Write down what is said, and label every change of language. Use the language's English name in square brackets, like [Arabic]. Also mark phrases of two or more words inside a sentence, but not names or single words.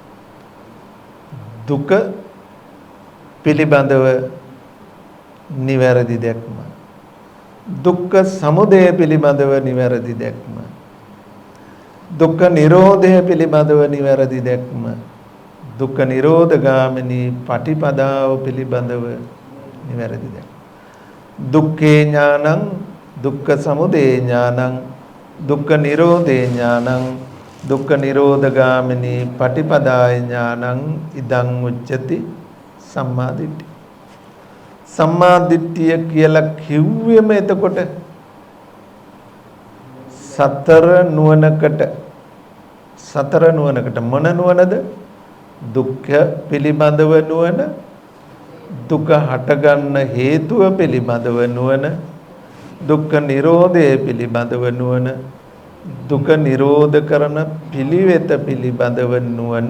[Pali] දුක පිළිබඳව නිවැරදි දැක්ම. දුක්ඛ සමුදය පිළිබඳව නිවැරදි දැක්ම. දුක්ඛ නිරෝධය පිළිබඳව නිවැරදි දැක්ම. දුක්ඛ නිරෝධගාමිනී පටිපදාව පිළිබඳව නිවැරදි දැක්ම. දුක්ඛේ ඥානං, දුක්ඛ සමුදය ඥානං, දුක්ඛ නිරෝධේ ඥානං, දුක්ඛ නිරෝධගාමිනී පටිපදාය ඥානං ඉදං උච්චති සම්මා දිට්ඨිය. සම්මා දිට්ඨිය [Sinhala] කියලා කිව්වෙම එතකොට සතර නුවණකට මොන නුවණද? දුක්ඛ පිළිබඳව නුවණ, දුක හටගන්න හේතුව පිළිබඳව නුවණ, දුක්ඛ නිරෝධය පිළිබඳව නුවණ, දුක නිරෝධ කරන පිළිවෙත පිළිබඳව නුවණ.